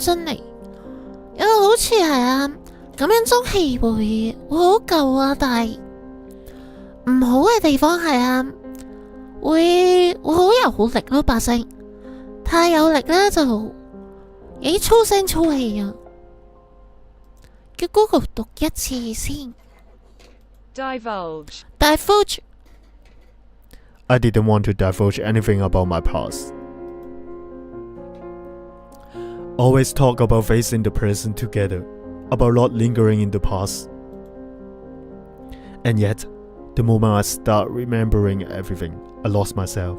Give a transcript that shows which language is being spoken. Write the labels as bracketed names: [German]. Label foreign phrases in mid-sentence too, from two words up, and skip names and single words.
[Cantonese] 津嚟，有好似係啊，咁樣中氣會好夠啊，但係唔好嘅地方係啊，會好有力咯，把聲太有力咧就幾粗聲粗氣啊。叫 Google 讀一次先。 [English] Divulge. I didn't want to divulge anything about my past. Always talk about facing the present together, about not lingering in the past. And yet, the moment I start remembering everything, I lost myself.